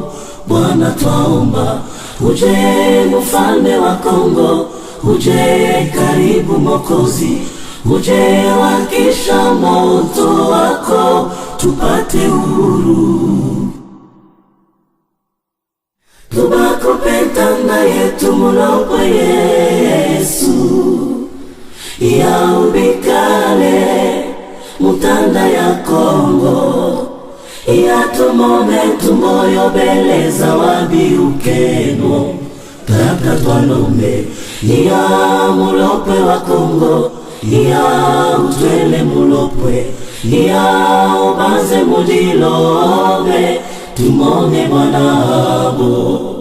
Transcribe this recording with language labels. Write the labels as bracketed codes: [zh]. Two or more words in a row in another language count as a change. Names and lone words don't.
[sw] Bwana twaomba, uje mfalme wa Kongo, uje karibu Mwokozi, uje wakisha moto wako tupate uhuru. [lu] Tubakupenda yetu mulopwe Yesu, ya ubikale mutanda ya Kongo, ya tumone tumoyo beleza wabiukeno. Tata twalombe, ya mulopwe wa Kongo, ya utwele mulopwe, ya ubanze mudilobe, tumone Bwanabo.